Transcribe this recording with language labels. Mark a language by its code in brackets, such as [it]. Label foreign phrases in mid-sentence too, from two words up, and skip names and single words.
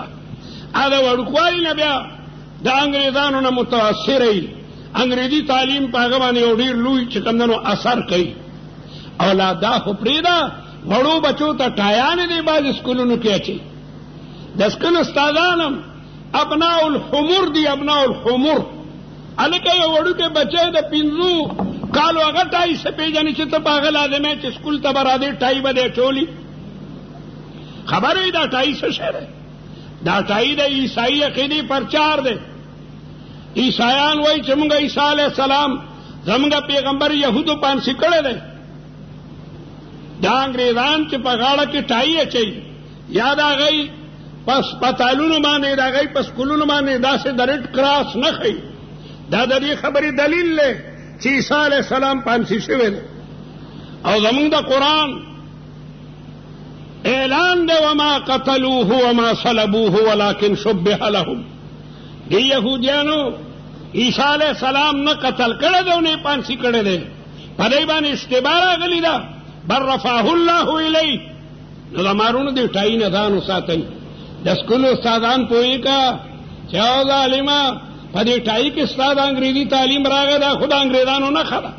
[ps] دا وړوکوالي نه بیا د انګریزانو نه متاثره وي. انګریزي تعلیم په هغه باندې یو ډېر لوی چې کوم دی نو اثر کوي. او لا دا خو پرېږده، وړو بچو ته ټایانې دی بعضې سکولونو کې اچوي. د سکول استادان هم [ar] ابناء الحمر [ps] دي، [ar] ابناء الحمر. [ps] هلکه یو وړوکی بچی د 5 کالو هغه ټای څه پېژني چې ته په هغه لازمه چې سکول ته به راځې ټای به دی اچولي. خبر وي دا ټای څه شی دی؟ دا ټای د عیسائی عقیدې پرچار دی. عیسایان وایي چې موږ عیسی [ar] علیه السلام [ps] زموږ پیغمبر یهودو پانسي کړی دی. دا انګریزان چې په غاړه کې ټای اچوي یا د هغوی په هسپتالونو باندې د هغوی په سکولونو باندې داسې د ریډ کراس نه ښیي، دا د دې خبرې دلیل دی چې عیسی [ar] علیه السلام [ps] پانسي شوی دی. او زموږ د قرآن اعلان دی [ar] وما قتلوه وما صلبوه ولكن شبه لهم. [ps] دی یهودیانو عیسی [ar] علیه السلام [ps] نه قتل کړی دی او نه یې پانسي کړی دی. په دې باندې اشتباه راغلې ده. بل [ar] رفعه الله الیه. [ps] نو د مارونو دې ټای نه ځان وساتئ. د سکول استادان پوهېږه چې او ظالمه په دې ټای کې ستا د انګریزي تعلیم راغی، دا خو د انګریزانو نښه ده.